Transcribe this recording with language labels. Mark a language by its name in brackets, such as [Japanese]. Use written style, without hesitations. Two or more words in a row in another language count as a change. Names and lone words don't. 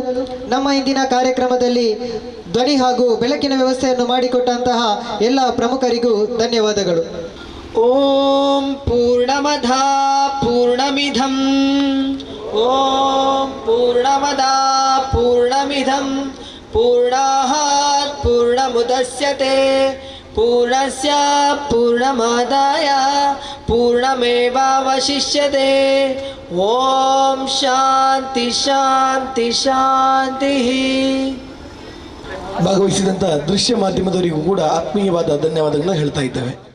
[Kannada] ನಮ್ಮ ಇಂದಿನ ಕಾರ್ಯಕ್ರಮದಲ್ಲಿ ಧ್ವನಿ ಹಾಗೂ ಬೆಳಕಿನ ವ್ಯವಸ್ಥೆಯನ್ನು ಮಾಡಿಕೊಟ್ಟಂತಹ ಎಲ್ಲ ಪ್ರಮುಖರಿಗೂ ಧನ್ಯವಾದಗಳು. [Sanskrit] ಓಂ ಪೂರ್ಣಮದ ಪೂರ್ಣಮಿಧಂ ಓಂ ಪೂರ್ಣಮದ ಪೂರ್ಣಮಿಧಂ ಪೂರ್ಣಾತ್ ಪೂರ್ಣಮುದಚ್ಯತೆ ಪೂರ್ಣಸ್ಯ ಪೂರ್ಣಮಾದಾಯ ಪೂರ್ಣಮೇವಾವಶಿಷ್ಯತೆ. ಓಂ ಶಾಂತಿ ಶಾಂತಿ ಶಾಂತಿ. [Kannada] ಭಾಗವಹಿಸಿದಂಥ ದೃಶ್ಯ ಮಾಧ್ಯಮದವರಿಗೂ ಕೂಡ ಆತ್ಮೀಯವಾದ ಧನ್ಯವಾದಗಳನ್ನ ಹೇಳ್ತಾ ಇದ್ದೇವೆ.